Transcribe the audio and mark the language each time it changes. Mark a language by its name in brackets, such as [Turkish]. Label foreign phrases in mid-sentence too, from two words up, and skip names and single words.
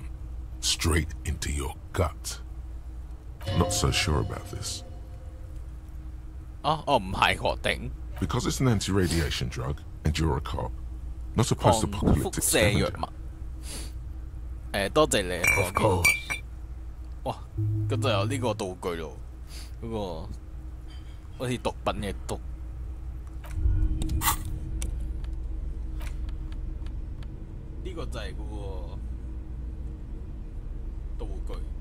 [English] Straight into your gut. Not so sure about this. Because it's an anti-radiation drug, and you're a cop. Not a post-apocalyptic scavenger. Of course. [Cantonese] 哇，咁就有呢個道具咯，嗰個好似毒品嘅毒。呢個就係嗰個道具。